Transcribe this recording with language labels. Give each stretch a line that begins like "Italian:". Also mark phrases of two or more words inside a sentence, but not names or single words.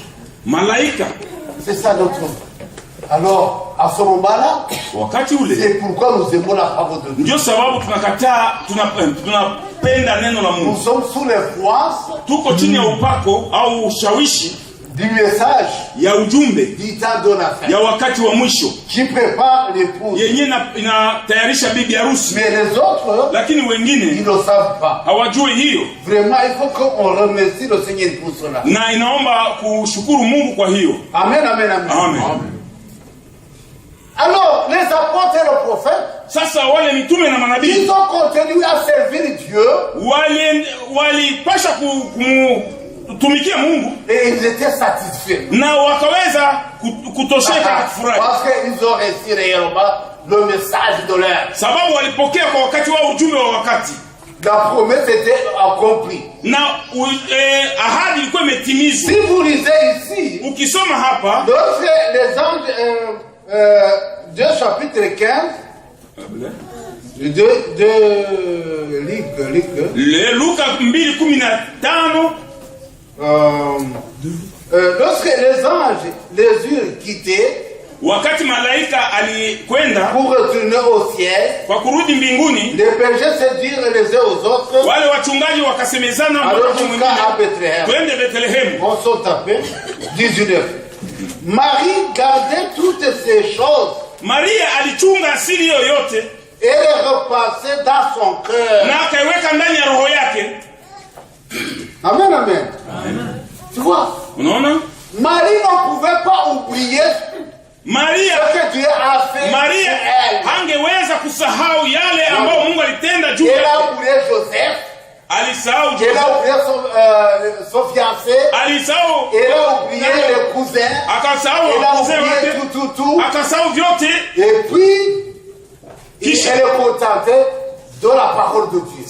Swahili: Malaika.
French: C'est ça notre homme. Alors, à ce moment-là, c'est pourquoi nous aimons la parole de Dieu.
Swahili: Ndio sababu tunakataa, tunapenda neno la Mungu.
French: Nous sommes sous l'influence,
Swahili: tuko chini ya upako au ushawishi
French: du message
Swahili: ya ujumbe
French: du temps de la fin,
Swahili: ya wakati wa mwisho
French: qui prépare l'épouse,
Swahili: yenye inatayarisha bibi harusi.
French: Mais les autres,
Swahili: lakini wengine
French: ils ne savent pas.
Swahili: Hawajui hiyo.
French: Vraiment, il faut qu'on remercie le Seigneur pour cela.
Swahili: Na inaomba kushukuru Mungu kwa hiyo.
French: Amen, amen, amen. Amen. Alors, les apôtres et le prophète,
Swahili: sasa wale mitume na manabii,
French: ils ont continué à servir Dieu,
Swahili: walipasha kutumikia Mungu,
French: et ils étaient satisfaits.
Swahili: Na wakaweza kutosheka na kufurahi.
French: Parce qu'ils ont reçu réellement le message de l'heure.
Swahili: Sababu walipokea kwa wakati wao ujumbe wa wakati.
French: la promesse était accomplie.
Swahili: ahadi ilikuwa imetimizwa.
French: Si vous lisez ici,
Swahili: ukisoma hapa
French: lorsque les anges 2 chapitre 15 de
Swahili: Luka 2:15,
French: lorsque les anges les eurent quittés,
Swahili: wakati malaika alikwenda
French: pour retourner au ciel,
Swahili: kwa kurudi mbinguni,
French: les bergers se dirent les uns aux autres,
Swahili: wale wachungaji wakasemezana
French: alors jusqu'à Bethléem.
Swahili: twende Bethlehem.
French: On saute à peine. 19. Marie gardait toutes ces choses.
Swahili: Maria alichunga asili yoyote,
French: et les repassait dans son cœur.
Swahili: na akaiweka ndani ya roho yake.
French: Amen, amen. Tu vois?
Swahili: Unaona?
French: Marie ne pouvait pas oublier
Swahili: Maria,
French: ce que Dieu a fait
Swahili: Maria
French: pour elle.
Swahili: hangeweza kusahau yale ambayo Mungu alitenda juu
French: Elle a
Swahili: yake.
French: oublié Joseph.
Swahili: Alisahau
French: Elle
Swahili: Joseph.
French: a oublié son fiancé.
Swahili: Alisahau.
French: Elle a oublié les cousins.
Swahili: Akasahau
French: Elle a
Swahili: wazee
French: oublié
Swahili: wake.
French: tout.
Swahili: Akasahau vyote.
French: Et puis, elle est contentée de la parole de Dieu.